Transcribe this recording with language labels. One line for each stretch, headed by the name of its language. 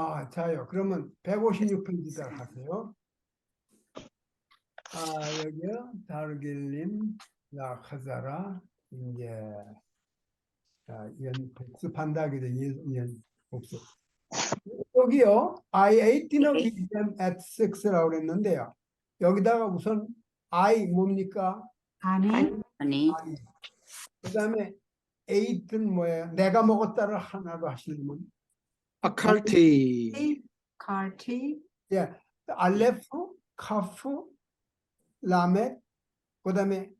Korean: 자요. 그러면 156페이지들 하세요. 여기요. 다르길림, 라카자라, 이제, 복습한다. 그래, 복습. 여기요.
English: I ate dinner with them at 6라고 그랬는데요.
Korean: 여기다가 우선 I 뭡니까? 아니 아니. 그 다음에 ate는 뭐예요? 내가 먹었다를 하나로 하시면.
Hebrew: 아칼티. 카티
Korean: 예, 알레프, 카프, 라멧, 그 다음에